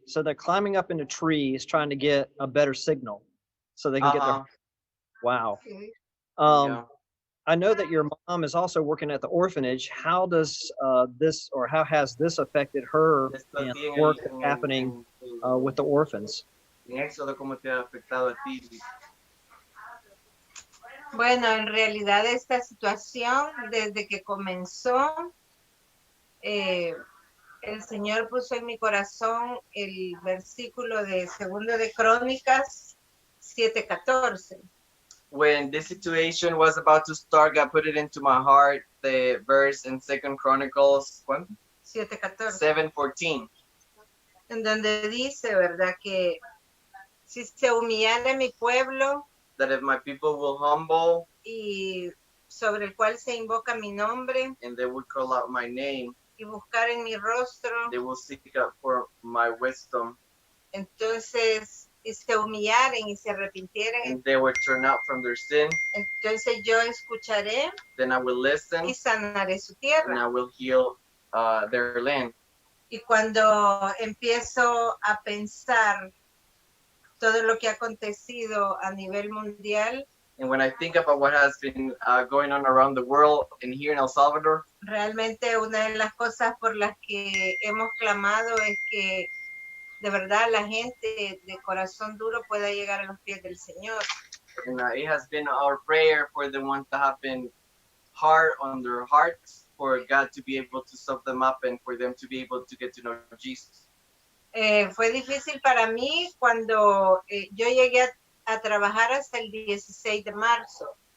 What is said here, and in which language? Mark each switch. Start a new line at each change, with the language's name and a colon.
English: So they're climbing up into trees trying to get a better signal so they can get their. Uh-huh. Wow. Yeah. I know that your mom is also working at the orphanage. How does this, or how has this affected her
Spanish: Esto a
English: and
Spanish: ti en
English: work
Spanish: el
English: that's happening with the orphans?
Spanish: en Éxodo, ¿cómo te ha afectado a ti? Bueno, en realidad esta situación, desde que comenzó, eh, el Señor puso en mi corazón el versículo de Segundo de Crónicas 7:14.
English: When this situation was about to start, God put it into my heart, the verse in Second Chronicles 7:14. 7:14.
Spanish: En donde dice, ¿verdad? Que si se humillare mi pueblo,
English: That if my people will humble
Spanish: y sobre el cual se invoca mi nombre,
English: and they would call out my name,
Spanish: y buscar en mi rostro,
English: they will seek out for my wisdom,
Spanish: entonces, y se humillaren y se arrepintieran,
English: and they would turn out from their sin,
Spanish: entonces yo escucharé
English: then I will listen
Spanish: y sanaré su
English: and
Spanish: tierra.
English: I will heal their land.
Spanish: Y cuando empiezo a pensar todo lo que ha acontecido a nivel mundial,
English: And when I think about what has been going on around the world and here in El Salvador,
Spanish: realmente una de las cosas por las que hemos clamado es que de verdad la gente de corazón duro pueda llegar a los pies del Señor.
English: and it has been our prayer for the ones that have been hard on their hearts, for God to be able to stop them up and for them to be able to get to know Jesus.
Spanish: Fue difícil para mí cuando yo llegué a trabajar hasta el 16 de marzo.